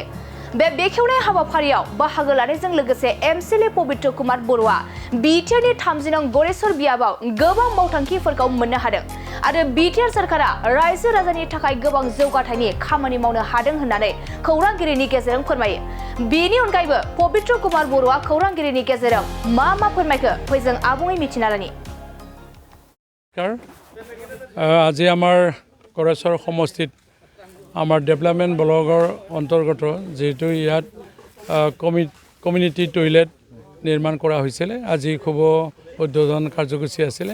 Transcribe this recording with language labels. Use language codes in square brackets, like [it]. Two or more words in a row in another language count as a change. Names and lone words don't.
[brx] बे बेखेवनाय हाबाफारियाव बाहागो लानायजों लोगोसे एमसिएलए पबित्र कुमार बर'आ बिटिआरनि थामजिनं गरेसर बियाबाव गोबां मावथांखिफोरखौ मोननो हादों आरो बिटिआर सरकारा रायजो राजानि थाखाय गोबां जौगाथायनि खामानि मावनो हादों होननानै खौरांगिरिनि गेजेरजों फोरमायो। बेनि अनगायैबो पबित्र कुमार बर'आ खौरांगिरिनि गेजेरजों मा फोरमायखो फै जों आबुङै मिथिना लानि। [as] আজি আমাৰ गरेसर সমষ্টিত আমাৰ [en] development blockৰ [as] অন্তৰ্গত যেহেতু ইয়াত [en] community toilet [as] নিৰ্মাণ কৰা হৈছিলে আজি খুব উদ্বোধন কাৰ্যসূচী আছিলে।